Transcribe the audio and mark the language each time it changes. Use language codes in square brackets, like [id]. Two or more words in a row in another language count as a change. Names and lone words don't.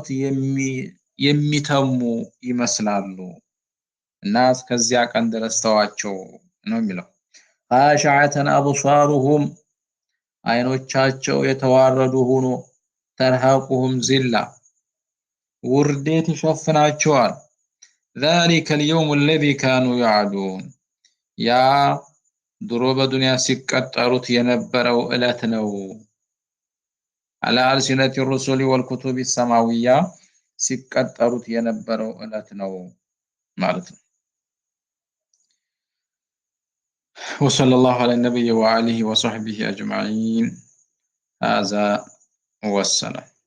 [am] የሚተሙ ይመስላሉ እና እስከዚያ ቀን ድረስ ተዋቸው ነው የሚለው። [ar] خاشعة أبصارهم [am] አይኖቻቸው የተዋረዱ ሆኖ [ar] ترهقهم ذلة [am] ውርደት ይሸፍናቸዋል። [ar] ذلك اليوم الذي كانوا يعدون [am] ያ ድሮ በዱንያ ሲቀጠሩት የነበረው ዕለት ነው። [ar] على ألسنة الرسل والكتب السماوية [am] ሲቀጠሩት የነበረው ዕለት ነው ማለት ነው። [ar] وصلى الله على النبي وآله وصحبه أجمعين. هذا والسلام.